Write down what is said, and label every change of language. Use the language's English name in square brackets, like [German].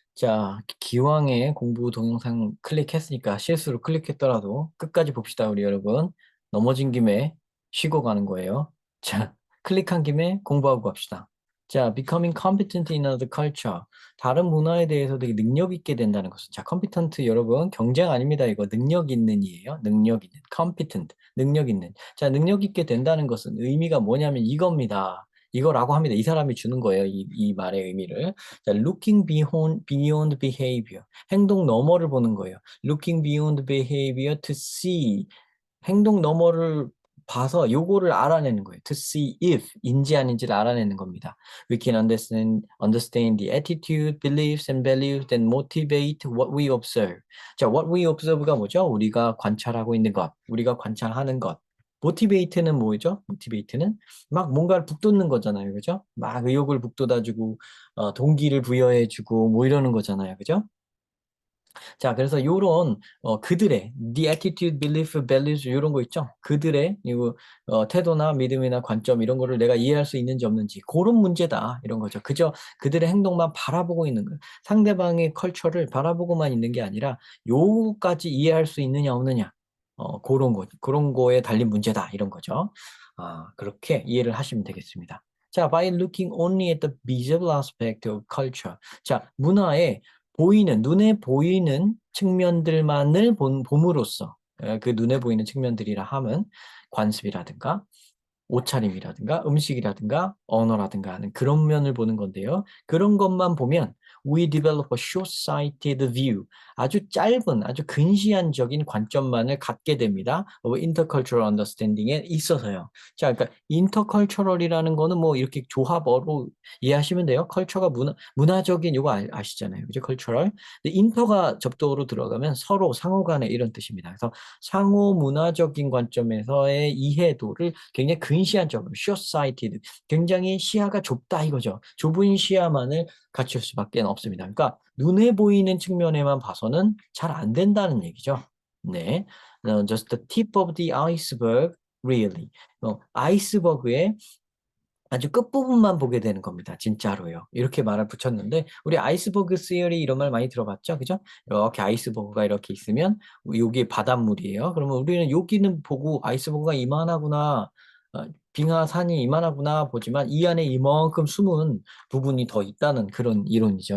[Korean] 자, 기왕에 공부 동영상 클릭했으니까 실수로 클릭했더라도 끝까지 봅시다, 우리 여러분. 넘어진 김에 쉬고 가는 거예요. 자, 클릭한 김에 공부하고 갑시다. [English] 자, becoming competent in other culture. [Korean] 다른 문화에 대해서 되게 능력 있게 된다는 것은. 자, competent 여러분, 경쟁 아닙니다. 이거 능력 있는이에요. 능력 있는. competent. 능력 있는. 자, 능력 있게 된다는 것은 의미가 뭐냐면 이겁니다. 이거라고 합니다. 이 사람이 주는 거예요. 이 말의 의미를. 자, [English] looking beyond behavior. [Korean] 행동 너머를 보는 거예요. [English] looking beyond behavior to see. [Korean] 행동 너머를 봐서 요거를 알아내는 거예요. [English] to see if [Korean] 인지 아닌지를 알아내는 겁니다. [English] We can understand the attitude, beliefs and values that motivate what we observe. [Korean] 자, [English] what we observe [Korean] 가 뭐죠? 우리가 관찰하고 있는 것, 우리가 관찰하는 것. motivate는 뭐죠? motivate는 막 뭔가를 북돋는 거잖아요. 그죠? 막 의욕을 북돋아주고 동기를 부여해주고 뭐 이러는 거잖아요. 그죠? 자, 그래서 요런 그들의 [English] the attitude, belief, values [Korean] 이런 거 있죠? 그들의 이 태도나 믿음이나 관점 이런 거를 내가 이해할 수 있는지 없는지 그런 문제다 이런 거죠. 그저 그들의 행동만 바라보고 있는 거예요. 상대방의 컬처를 바라보고만 있는 게 아니라 요까지 이해할 수 있느냐 없느냐 그런 거에 달린 문제다 이런 거죠. 아, 그렇게 이해를 하시면 되겠습니다. [English] 자, by looking only at the visible aspect of culture. [Korean] 자, 문화의 눈에 보이는 측면들만을 봄으로써 그 눈에 보이는 측면들이라 함은 관습이라든가 옷차림이라든가 음식이라든가 언어라든가 하는 그런 면을 보는 건데요. 그런 것만 보면 [English] we develop a short-sighted view. [Korean] 아주 짧은, 아주 근시안적인 관점만을 갖게 됩니다. [English] of intercultural understanding에 있어서요. [Korean] 자, 그러니까 intercultural이라는 거는 뭐 이렇게 조합어로 이해하시면 돼요. 컬처가 문화적인 요거 아시잖아요. 그죠? cultural. 근데 inter가 접두어로 들어가면 서로 상호 간에 이런 뜻입니다. 그래서 상호 문화적인 관점에서의 이해도를 굉장히 근시안적으로 short-sighted, 굉장히 시야가 좁다 이거죠. 좁은 시야만을 갖출 수밖에 없습니다. 그러니까 눈에 보이는 측면에만 봐서는 잘 안 된다는 얘기죠. [English] 네, just the tip of the iceberg, really. [Korean] 아이스버그의 아주 끝부분만 보게 되는 겁니다. 진짜로요. 이렇게 말을 붙였는데 우리 아이스버그 시어리 이런 말 많이 들어봤죠? 그죠? 이렇게 아이스버그가 이렇게 있으면 여기 바닷물이에요. 그러면 우리는 여기는 보고 아이스버그가 이만하구나. 빙하산이 이만하구나 보지만 이 안에 이만큼 숨은 부분이 더 있다는 그런 이론이죠.